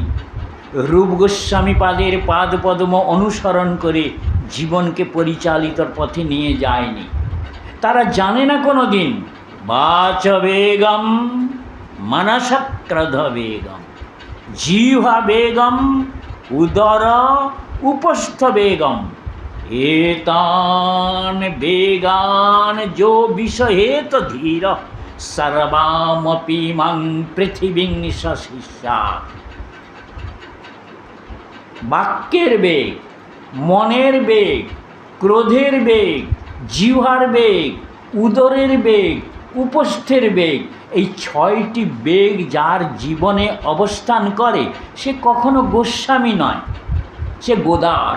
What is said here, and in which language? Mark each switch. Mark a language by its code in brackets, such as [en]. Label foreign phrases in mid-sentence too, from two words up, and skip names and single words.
[bn] রূপ গোস্বামী পাদের পাদ পদ্ম অনুসরণ করে জীবনকে পরিচালিতর পথে নিয়ে যায়নি। তারা জানে না কোনো দিন [sa] বাচ বেগম মনসক্রধ বেগম, জিহ্বা বেগম উদর উপস্থ বেগম, एतान बेगान जो विषहेत धीर सर्वामपि मं पृथिवीं सशिष्या। [bn] বাক্যের বেগ, মনের বেগ, ক্রোধের বেগ, জিহ্বার বেগ, উদরের বেগ, উপস্থের বেগ, এই 6টি বেগ যার জীবনে অবস্থান করে সে কখনো গোস্বামী নয়, সে গোদাস।